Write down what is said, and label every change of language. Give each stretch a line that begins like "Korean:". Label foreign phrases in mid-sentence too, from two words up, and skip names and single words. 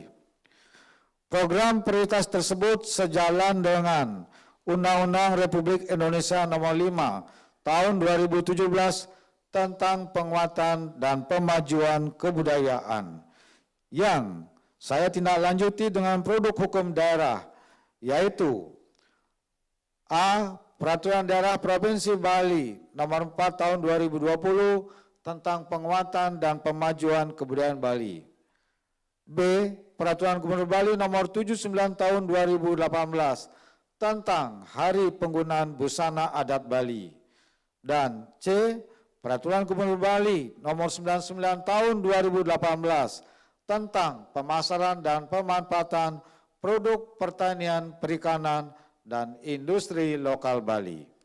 Indonesian: Program prioritas tersebut sejalan dengan Undang-Undang Republik Indonesia Nomor 5 Tahun 2017 tentang penguatan dan pemajuan kebudayaan yang saya tindak lanjuti dengan produk hukum daerah, yaitu A. Peraturan Daerah Provinsi Bali Nomor 4 Tahun 2020 tentang penguatan dan pemajuan kebudayaan Bali. B. Peraturan Gubernur Bali Nomor 79 Tahun 2018 tentang Hari Penggunaan Busana Adat Bali. Dan C. Peraturan Gubernur Bali Nomor 99 Tahun 2018 tentang pemasaran dan pemanfaatan produk pertanian, perikanan, dan industri lokal Bali.